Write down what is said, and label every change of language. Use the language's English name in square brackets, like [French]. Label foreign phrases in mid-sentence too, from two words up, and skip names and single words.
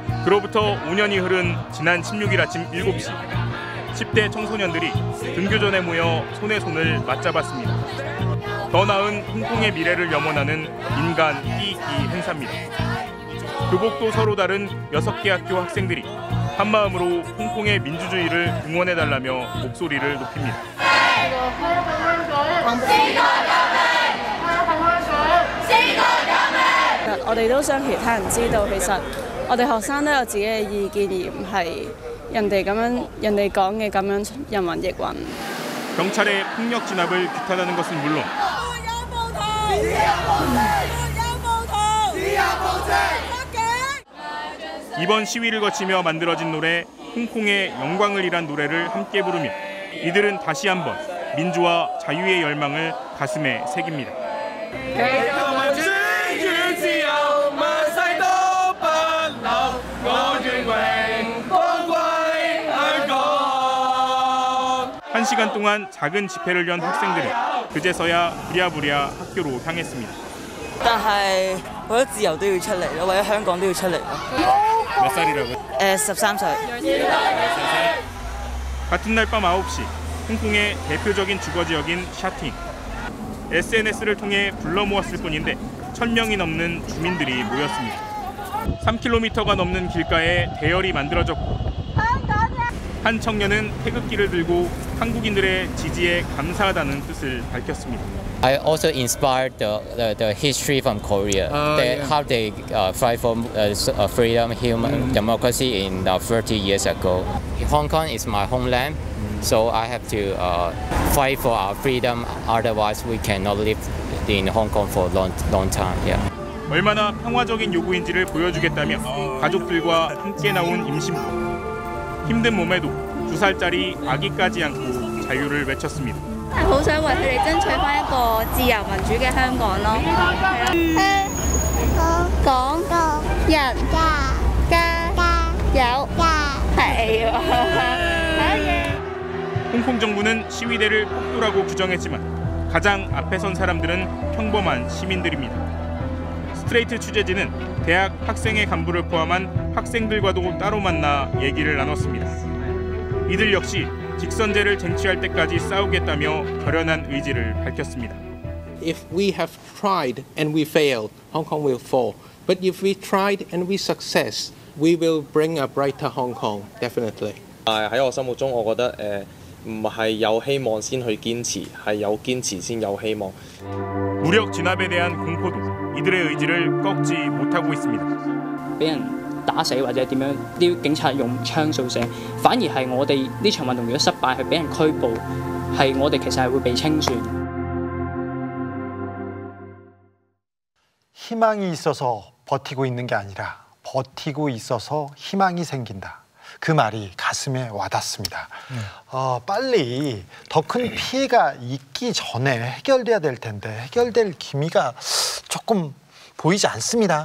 [Korean] 그로부터 5년이 흐른 지난 16일 아침 7시 10대 청소년들이 등교전에 모여 손에 손을 맞잡았습니다. 더 나은 홍콩의 미래를 염원하는 인간 끼익끼 행사입니다. 교복도 서로 다른 6개 학교 학생들이 한마음으로 홍콩의 민주주의를 응원해달라며 목소리를 높입니다. [Cantonese] 我哋都想其他人知道，其實我哋學生都有自己嘅意見，而唔係人哋講嘅咁樣人云亦云。 [Korean] 경찰의 폭력 진압을 규탄하는 것은 물론 이번 시위를 거치며 만들어진 노래 홍콩의 영광을 이란 노래를 함께 부르며 이들은 다시 한번 민주와 자유의 열망을 가슴에 새깁니다. 한 시간 동안 작은 집회를 연 학생들은 그제서야 부랴부랴 학교로 향했습니다. [Cantonese] 但係為咗自由都要出嚟咯，為咗香港都要出嚟咯。 [Korean] 몇 살이라고요? [Cantonese] 13歲。 [Korean] 같은 날 밤 9시 홍콩의 대표적인 주거지역인 샤팅. SNS를 통해 불러 모았을 뿐인데 1000명이 넘는 주민들이 모였습니다. 3km가 넘는 길가에 대열이 만들어졌고 한 청년은 태극기를 들고 한국인들의 지지에 감사하다는 뜻을 밝혔습니다. [English] I also inspired the history from Korea, how they fight for freedom, human democracy in 30 years ago. Hong Kong is my homeland, so I have to fight for our freedom. Otherwise, we cannot live in Hong Kong for a long time. Yeah. [Korean] 얼마나 평화적인 요구인지를 보여주겠다며 가족들과 함께 나온 임신부. 힘든 몸에도 2살짜리 아기까지 안고 자유를 외쳤습니다. [Cantonese] 好想為佢哋爭取返一個自由民主嘅香港咯。香港人加油！係喎。 [Korean] 홍콩 정부는 시위대를 폭도라고 규정했지만 가장 앞에 선 사람들은 평범한 시민들입니다. 스트레이트 취재진은 대학 학생회 간부를 포함한 학생들과도 따로 만나 얘기를 나눴습니다. 이들 역시 직선제를 쟁취할 때까지 싸우겠다며 결연한 의지를 밝혔습니다. [English] If we have tried and we failed, Hong Kong will fall. But if we tried and we success, we will bring a brighter Hong Kong, definitely. [Cantonese] 喺我心目中，我覺得唔係有希望先去堅持，係有堅持先有希望。 [Korean] 무력 진압에 대한 공포도 이들의 의지를 꺾지 못하고 있습니다. [Cantonese] 俾人打死或者點樣，啲警察用槍掃死，反而係我哋呢場運動如果失敗，係俾人拘捕，係我哋其實係會被清算。 [Korean] 희망이 있어서 버티고 있는 게 아니라 버티고 있어서 희망이 생긴다. 그 말이 가슴에 와닿습니다. 빨리 더 큰 피해가 있기 전에 해결돼야 될 텐데 해결될 기미가 조금 보이지 않습니다.